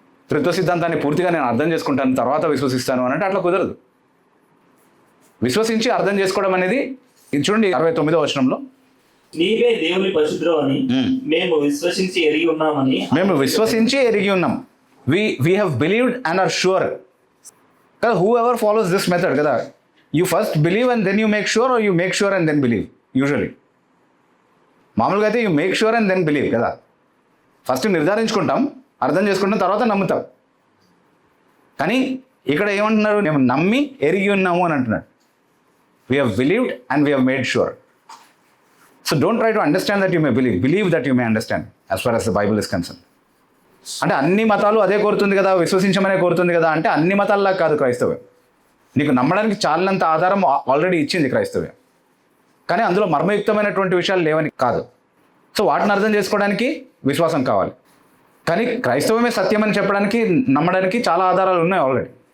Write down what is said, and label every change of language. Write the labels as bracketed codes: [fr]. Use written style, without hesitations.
[te] త్రిత్వ సిద్ధాంతాన్ని పూర్తిగా నేను అర్థం చేసుకుంటాను తర్వాత విశ్వసిస్తాను అని అంటే అట్లా కుదరదు. విశ్వసించి అర్థం చేసుకోవడం అనేది, ఇది చూడండి 69వ వచనంలో, నీవే దేవుని పరిశుద్ధుడు అని మేము విశ్వసించి ఎరిగి ఉన్నామని. మేము విశ్వసించి ఎరిగి ఉన్నాం. [en] we have believed and are sure కదా. whoever follows this method కదా, you first believe and then you make sure, or you make sure and then believe. Usually [te] మామూలుగా అయితే [en] you make sure and then believe కదా. [te] First నిర్ధారించుకుంటాం, అర్థం చేసుకుంటాం, తర్వాత నమ్ముతాం. కానీ ఇక్కడ ఏమంటున్నారు? మేము నమ్మి ఎరిగి ఉన్నాము అని అంటున్నాడు. [en] we have believed and we have made sure. so don't try to understand that you may believe that you may understand as far as the Bible is concerned. [te] అంటే అన్ని మతాలు అదే కోరుతుంది కదా, విశ్వసించమనే కోరుతుంది కదా అంటే అన్ని మతాల్లా కాదు క్రైస్తవం. నీకు నమ్మడానికి చాలినంత ఆధారం ఆల్రెడీ ఇచ్చింది క్రైస్తవ్యం. కానీ అందులో మర్మయుక్తమైనటువంటి విషయాలు లేవని కాదు. సో వాటిని అర్థం చేసుకోవడానికి విశ్వాసం కావాలి. కానీ క్రైస్తవమే సత్యం అని చెప్పడానికి, నమ్మడానికి చాలా ఆధారాలు ఉన్నాయి ఆల్రెడీ.